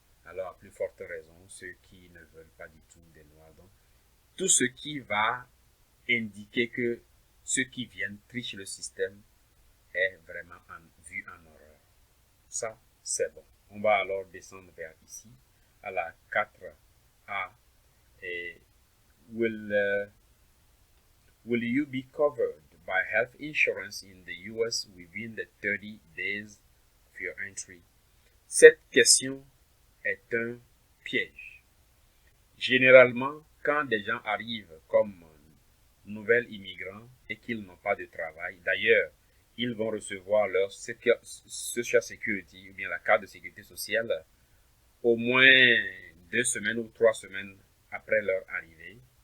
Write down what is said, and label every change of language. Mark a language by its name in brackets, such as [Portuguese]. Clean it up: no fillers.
[French] Alors à plus forte raison, ceux qui ne veulent pas du tout des Noirs. Donc, tout ce qui va indiquer que ceux qui viennent trichent le système est vraiment vu en horreur. Ça, c'est bon. On va alors descendre vers ici, à la 4A. [English] Et will you be covered by health insurance in the US within the 30 days of your entry? [French] Cette question est un piège. Généralement, quand des gens arrivent comme nouvelles immigrants et qu'ils n'ont pas de travail, d'ailleurs, ils vont recevoir leur Social Security ou bien la carte de sécurité sociale au moins 2 semaines ou 3 semaines après leur arrivée.